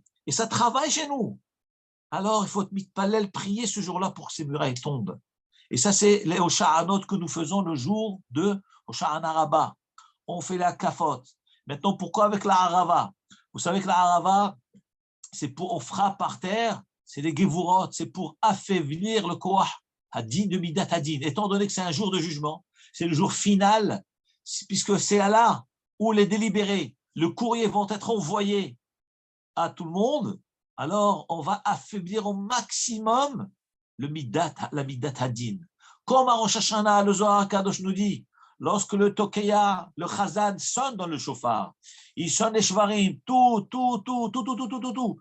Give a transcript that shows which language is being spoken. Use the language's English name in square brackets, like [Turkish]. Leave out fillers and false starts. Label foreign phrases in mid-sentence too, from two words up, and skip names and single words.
[French] Et ça travaille chez nous. Alors, il faut mitpalel prier ce jour-là pour que ces murailles tombent. Et ça, c'est les Hosha'anot que nous faisons le jour de Hosha'ana Rabbah. On fait la kafot. Maintenant, pourquoi avec la Harava? Vous savez que la Harava, c'est pour, on frappe par terre, c'est des gevurot, c'est pour affaiblir le [Hebrew] כח הדין [French] de [Hebrew] מידת הדין. [French] Étant donné que c'est un jour de jugement, c'est le jour final, puisque c'est là où les délibérés, le courrier vont être envoyés à tout le monde, alors on va affaiblir au maximum la [Hebrew] מידת הדין. [French] Comme à Rosh Hashanah, le [Hebrew] זוהר קדוש [French] nous dit, lorsque le Tokeya, le Chazan sonne dans le chauffard, il sonne les shvarim, tout.